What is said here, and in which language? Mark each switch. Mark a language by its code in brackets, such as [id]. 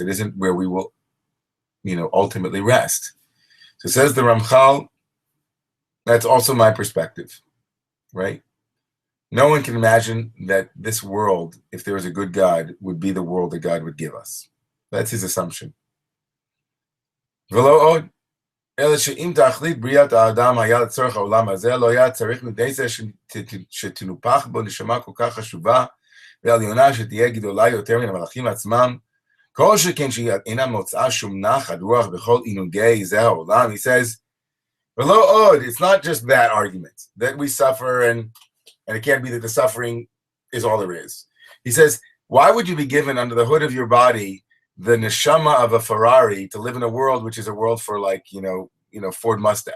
[en] It isn't where we will, ultimately rest. So says the Ramchal, that's also my perspective, right? No one can imagine that this world, if there was a good God, would be the world that God would give us. That's his assumption. [he] אלא שאם תכלית בריאת האדם היה לצורך העולם הזה, לא היה צריך מדי זה שתנופח בו נשמה כל כך חשובה ועליונה שתהיה גדולה יותר מן המלאכים עצמם, כל שכן שהיא אינה מוצאה שום נחת רוח בכל עינוגי זה העולם. [en] He says, it's not just that argument, that we suffer and it can't be that the suffering is all there is. He says, why would you be given under the hood of your body the neshama of a Ferrari to live in a world which is a world for like, Ford Mustang.